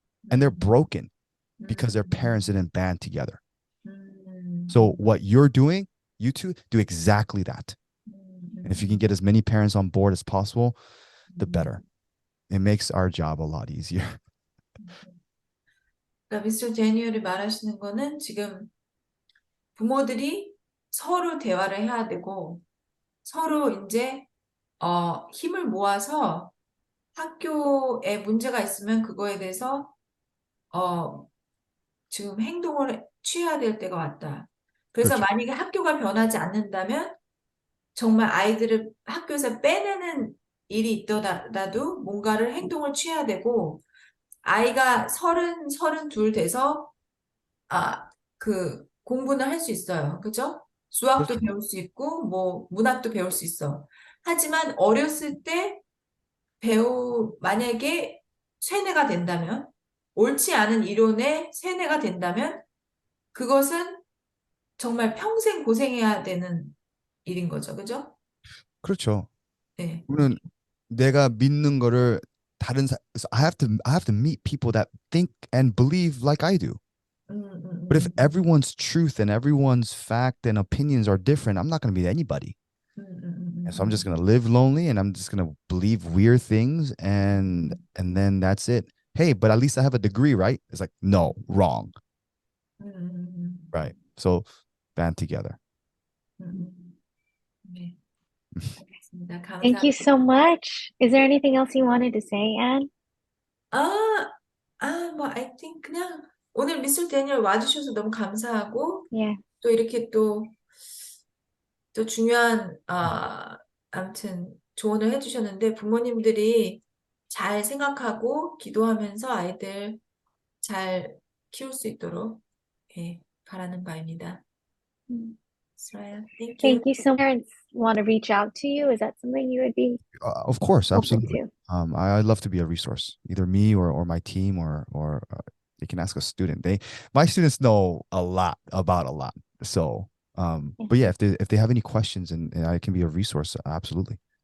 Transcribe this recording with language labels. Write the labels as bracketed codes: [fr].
[en] And they're broken because their parents didn't band together. So what you're doing, you two do exactly that. And if you can get as many parents on board as possible, the better. It makes our job a lot easier. [ko] 그러니까 미스터 제니얼이 말하시는 거는 지금 부모들이 서로 대화를 해야 되고 서로 이제 힘을 모아서 학교에 문제가 있으면 그거에 대해서 지금 행동을 취해야 될 때가 왔다. 그래서 그렇죠. 만약에 학교가 변하지 않는다면 정말 아이들을 학교에서 빼내는 일이 있더라도 뭔가를 행동을 취해야 되고 아이가 32 돼서 공부는 할 수 있어요. 그죠? 수학도 그렇죠. 배울 수 있고 뭐 문학도 배울 수 있어. 하지만 어렸을 때 만약에 세뇌가 된다면 옳지 않은 이론에 세뇌가 된다면 그것은 정말 평생 고생해야 되는 일인 거죠. 그죠? 그렇죠. 네. 우리는 내가 믿는 거를 [en] so I have to meet people that think and believe like I do. But if everyone's truth and everyone's fact and opinions are different, I'm not going to meet anybody. And so I'm just going to live lonely, and I'm just going to believe weird things, and then that's it. Hey, but at least I have a degree, right? It's like, no, wrong. Right. So band together. [ko] 네. 알겠습니다. [en] Thank you [ko] 감사합니다. [en] so much. Is there anything else you wanted to say, Anne? [ko] 뭐, [en] I think [ko] 그냥 오늘 미술 데니얼 와주셔서 너무 감사하고, [en] Yeah. [ko] 또 이렇게 또 중요한, 아무튼 조언을 해주셨는데, 부모님들이 잘 생각하고 기도하면서 아이들 잘 키울 수 있도록, 예, 바라는 바입니다. [en] Israel, thank you. Thank you so much. Parents want to reach out to you. Is that something you would be Of course, open absolutely. to? I'd love to be a resource, either me or my team, or they can ask a student. My students know a lot about a lot. So, but yeah, if they have any questions and I can be a resource, absolutely.